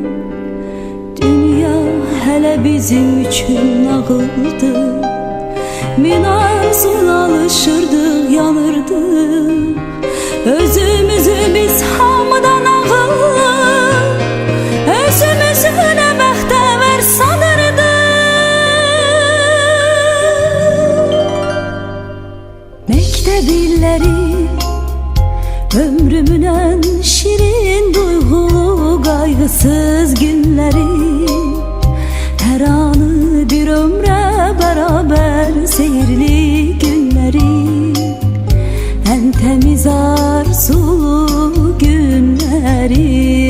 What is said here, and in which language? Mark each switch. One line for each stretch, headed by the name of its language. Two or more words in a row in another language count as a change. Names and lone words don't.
Azerbaijani: Dünya hələ bizim üçün nağıldı, min arzula alışırdıq, yanırdıq. Özümüzü biz hamıdan ağır, özümüzü nə bəxtəvər sanırdıq.
Turkish: Mektep illeri, ömrümün en şirin duygulu kaygısız günleri, her anı bir ömre beraber seyirli günleri, en temiz arzulu günleri.